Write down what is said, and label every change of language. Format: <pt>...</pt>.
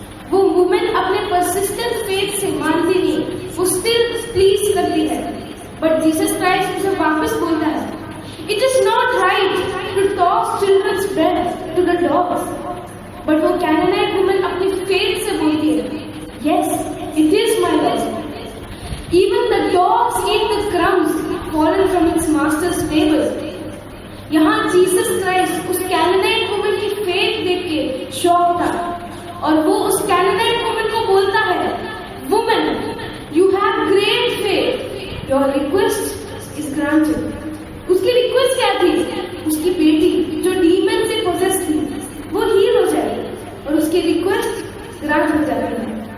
<hi>वो वुमन अपने persistent faith से मानती नहीं, वो स्टिल प्लीज करती है। बट जीसस क्राइस्ट उसे वापस बोलता है,</hi> <en>It is not right to toss children's bread to the dogs.</en> <hi>But वो कैनानाइट वुमन अपनी फेथ से बोलती है,</hi> <en>Yes it is my lord. Even the dogs eat the crumbs fallen from its master's table.</en> <hi>यहाँ जीसस क्राइस्ट उस कैनानाइट woman की faith देख के शॉक था और वो उस कैनानाइट वुमन को बोलता है,</hi> <en>Woman you have great faith, your request is granted.</en> <hi>उसकी रिक्वेस्ट क्या थी? उसकी बेटी जो डीमन से पोजेस थी वो हील हो जाए और उसकी रिक्वेस्ट ग्रांट हो जाती है।</hi>